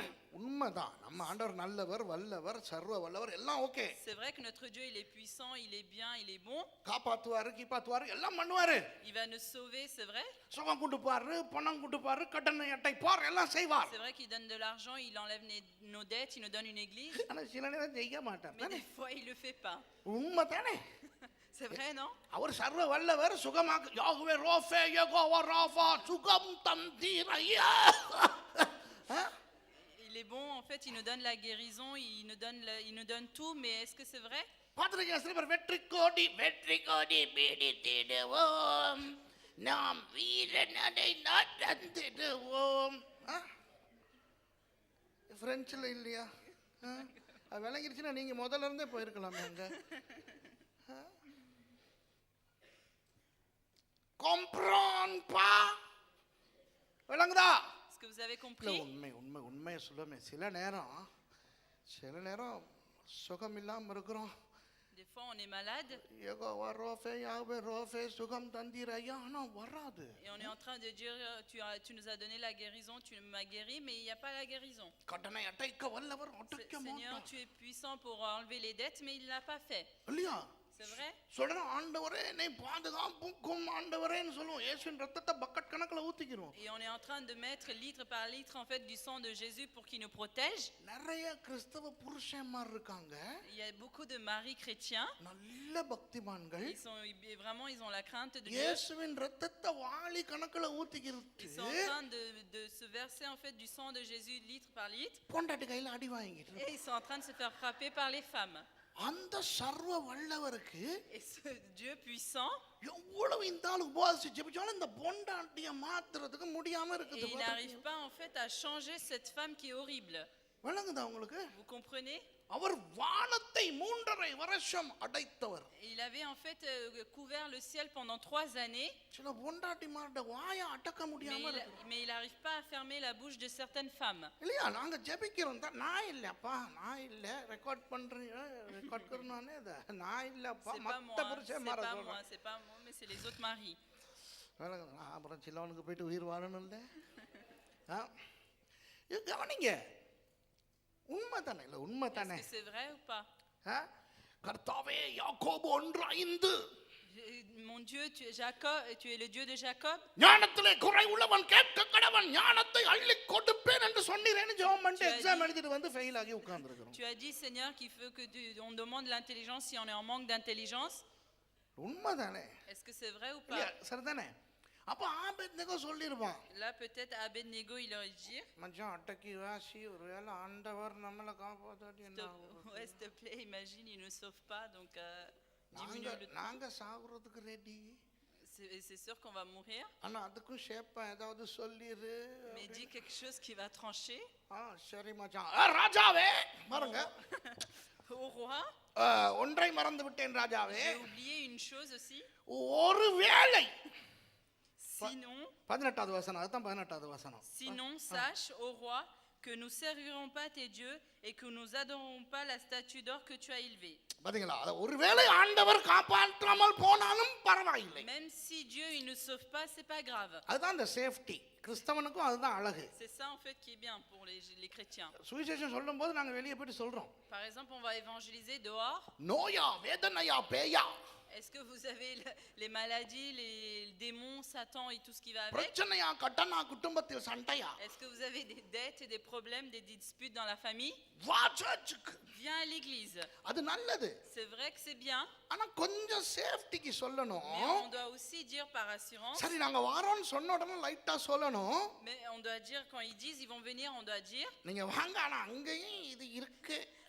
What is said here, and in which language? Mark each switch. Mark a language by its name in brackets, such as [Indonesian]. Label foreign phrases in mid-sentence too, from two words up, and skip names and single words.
[Tamil] உண்மைதான் நம்ம ஆண்டவர் நல்லவர் வல்லவர் சர்வ வல்லவர் எல்லாம் ஓகே. [French] C'est vrai que notre Dieu, il est puissant, il est bien, il est bon. [Tamil] காப்பாத்துவாரு கீப்பாத்துவாரு எல்லாம் பண்ணுவாரு. [French] Il va nous sauver, c'est vrai. [Tamil] சுகம் கொடுப்பாரு பணம் கொடுப்பாரு கடனை அடைப்பார் எல்லாம் செய்வார். [French] C'est vrai qu'il donne de l'argent, il enlève nos dettes, il nous donne une église. [Tamil] ஆனா சில நேரம் செய்ய மாட்டார். [French] Mais des fois, il le fait pas. [Tamil] உண்மைதானே? [French] C'est vrai, non? [Tamil] அவர் சர்வ வல்லவர் சுகமாக யாகுவே ரோஃபே யெகோவா ராஃபா சுகம் தந்தீரையா. [French] Il est bon, en fait, il nous donne la guérison, il nous donne tout, mais est-ce que c'est vrai? [Tamil] பாத்திருக்கீங்க சில பேர் வெற்றி கோடி பீடித்திடுவோம் நாம் வீரனடை நடந்திடுவோம். பிரெஞ்சில் இல்லையா? விளங்கிருச்சுன்னா நீங்க முதல்ல இருந்தே போயிருக்கலாமே அங்க. [French] comprendre pas விளங்குதா? Est-ce que vous avez compris? [Tamil] உண்மையை சொல்லுமே சில நேரம் சுகம் இல்லாம இருக்கிறோம். [French] Des fois on est malade [Tamil] யெகோவா ரோஃபே யாவே ரோஃபே சுகம் தந்தீரையா ஆனா வராது. [French] et on est en train de dire tu nous as donné la guérison, tu m'as guéri, mais il n'y a pas la guérison. [Tamil] கடனை அடைக்க வல்லவர் அடைக்க [French] Seigneur, [Tamil] மாட்டார். [French] tu es puissant pour enlever les dettes, mais il ne l'a pas fait. [Tamil] இல்லையா? [French] C'est vrai? [Tamil] சொல்றேன் ஆண்டவரே என்னை பாதுகாப்புக்கும் ஆண்டவரேன்னு சொல்லுவோம். இயேசுவின் ரத்தத்தை பக்கெட் கணக்குல ஊத்திக்கிறோம். [French] Et on est en train de mettre litre par litre en fait du sang de Jésus pour qu'il nous protège. [Tamil] நிறைய கிறிஸ்தவ புருஷன்மார் இருக்காங்க. [French] Il y a beaucoup de maris chrétiens. [Tamil] நல்ல பக்திமான்கள். [French] Ils ont la crainte de Dieu. [Tamil] இயேசுவின் ரத்தத்தை வாளி கணக்குல ஊத்திக்கிட்டு [French] Ils sont en train de se verser en fait du sang de Jésus litre par litre. [Tamil] பொண்டாட்டி கையில அடி வாங்கிட்டு. [French] Et ils sont en train de se faire frapper par les femmes. [Tamil] அந்த சர்வ வல்லவருக்கு [French] Et ce Dieu puissant, [Tamil] எவ்வளவு இந்த ஆளு உபவாசிச்சு ஜெபிச்சாலும் இந்த பொண்டாட்டியை மாத்துறதுக்கு முடியாம இருக்குது. [French] il n'arrive pas en fait à changer cette femme qui est horrible. [Tamil] விளங்குதா உங்களுக்கு? [French] Vous comprenez? [Tamil] அவர் வானத்தை 3.5 வருஷம் அடைத்தவர். [French] Il avait en fait couvert le ciel pendant 3 années. [Tamil] சில பொண்டாட்டிமாரோட வாயை அடக்க முடியாம இருக்கு. [French] Mais il n'arrive pas à fermer la bouche de certaines femmes. [Tamil] இல்லையா? நாங்க ஜெபிக்கிறோம் தான். நான் இல்லப்பா, நான் இல்ல. ரெக்கார்ட் பண்றீங்க. ரெக்கார்ட் करनाனே அத. நான் இல்லப்பா. மத்த புருஷன்மார சொல்றேன். [French] C'est pas moi, mais c'est les autres maris. [Tamil] அப்புறம் சிலவனுக்கு போயிட்டு உயிர் வாழணும் இல்ல? இது கவனிங்க. உண்மைதானே? இல்ல உண்மைதானே? [French] Est-ce que c'est vrai ou pas? [Tamil] கர்த்தாவே யாக்கோபு 1:5 [French] Mon Dieu, tu es le Dieu de Jacob. [Tamil] ஞானத்திலே குறை உள்ளவன் கேட்க கடவன் ஞானத்தை அள்ளி கொடுப்பேன் என்று சொன்னீரேன்னு ஜெபம் பண்ணிட்டு எக்ஸாம் எழுதிட்டு வந்து ஃபெயில் ஆகி உட்கார்ந்திருக்கிறோம். [French] Tu as dit Seigneur qu'il veut que on demande l'intelligence si on est en manque d'intelligence. [Tamil] உண்மைதானே? [French] Est-ce que c'est vrai ou pas? [Tamil] சரிதானே? அப்ப ஆபேத்நேகோ சொல்லிருப்பான். [French] Là peut-être Abednego il aurait dit [Tamil] மச்சான் அடக்கி வாசி ஒருவேளை ஆண்டவர் நம்மள காப்பாத்தாட்டி என்ன ஆகும்? [French] Ouais, s'il te plaît, imagine il ne sauve pas donc diminue le [Tamil] நாங்க சாகுறதுக்கு ரெடி. [French] C'est sûr qu'on va mourir. [Tamil] ஆனா அதுக்கும் ஷேப்பா ஏதாவது சொல்லிரு. [French] Mais dis quelque chose qui va trancher. [Tamil] சரி மச்சான். ராஜாவே பாருங்க. [French] Au roi. [Tamil] ஒன்றை மறந்து விட்டேன் ராஜாவே. [French] J'ai oublié une chose aussi. [Tamil] ஒருவேளை [French] Sinon [Tamil] 18வது வசனம் அதுதான் 18வது வசனம். [French] Sinon sache au roi que nous servirons pas tes dieux et que nous adorerons pas la statue d'or que tu as élevée. [Tamil] பாத்தீங்களா? அத ஒருவேளை ஆண்டவர் காப்பாற்றாமல் போனாலும் பரவாயில்லை. [French] Même si Dieu il ne sauve pas, c'est pas grave. [Tamil] அதுதான் அந்த சேஃப்டி. கிறிஸ்தவனுக்கும் அதுதான் அழகு. [French] C'est ça en fait qui est bien pour les chrétiens. [Tamil] சுவிசேஷம் சொல்லும்போது நாங்க வெளிய போய் சொல்றோம். [French] Par exemple, on va évangéliser dehors. [Tamil] நோயா வேதனையா பேயா. [French] Est-ce que vous avez les maladies, les démons, Satan et tout ce qui va avec? [Tamil] பிரச்சனையா கடனா குடும்பத்தில் சண்டையா [French] Est-ce que vous avez des dettes et des problèmes, des disputes dans la famille? [Tamil] வா சர்ச்சுக்கு [French] Viens à l'église. [Tamil] அது நல்லது [French] C'est vrai que c'est bien, [Tamil] ஆனா கொஞ்சம் சேஃப்டிக்கு சொல்லணும் [French] mais on doit aussi dire par assurance. [Tamil] சரி நாங்க வாரோன்னு சொன்ன உடனே லைட்டா சொல்லணும் [French] Mais on doit dire, quand ils disent ils vont venir, on doit dire [Tamil] நீங்க வாங்க ஆனா அங்கேயும் இது இருக்கு